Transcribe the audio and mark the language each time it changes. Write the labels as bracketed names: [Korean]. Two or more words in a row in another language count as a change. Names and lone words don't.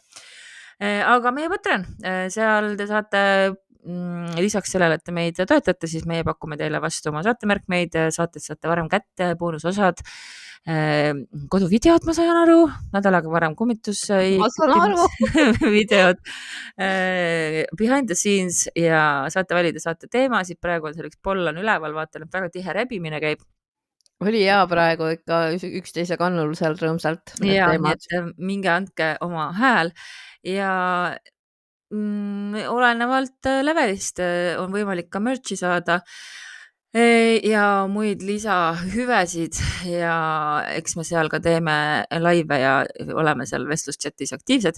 [Estonian] Aga meie Patreon, seal te saate lisaks sellele, et te meid toetate, siis meie pakume teile vastu oma saatemärkmeid, saated saate varem kätte, boonusosad, koduvideod, ma sain aru, nädalaga varem kummitus videod, [English] behind the scenes [Estonian] ja saate valida saate teemasid. Praegu on seal üks poll on üleval, vaatan, et väga tihe rebimine käib. Oli hea praegu ikka üksteise kannul seal rõõmsalt. Ja, nii et minge andke oma hääl ja olenevalt levelist on võimalik ka merch'i saada ja muid lisahüvesid ja eks me seal ka teeme laive ja oleme seal vestluschatis aktiivsed.